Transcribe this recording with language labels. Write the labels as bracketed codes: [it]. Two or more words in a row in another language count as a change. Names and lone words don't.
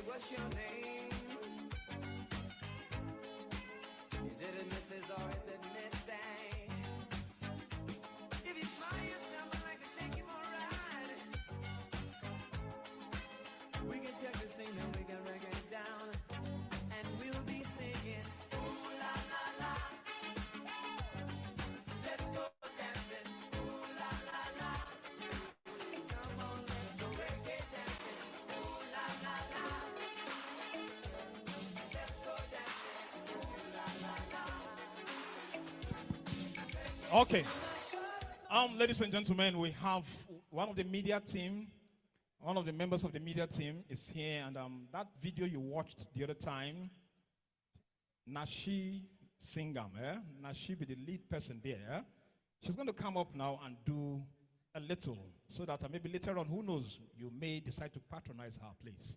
[en] what's your name? Is it a Mrs. or is it Miss A? If you smile yourself, I'd like to take you for a ride. We can check the scene and we can break it down, and we'll be singing, ooh la la la. Let's go dancing, ooh la la la. Come on, let's go reggae dancing, ooh la la la. Let's go dancing, ooh la la la. Okay. Ladies and gentlemen, we have one of the media team, one of the members of the media team is here, and that video you watched the other time, Nashi Singham, Nashi be the lead person there. She's going to come up now and do a little, so that maybe later on, who knows, you may decide to patronize her place.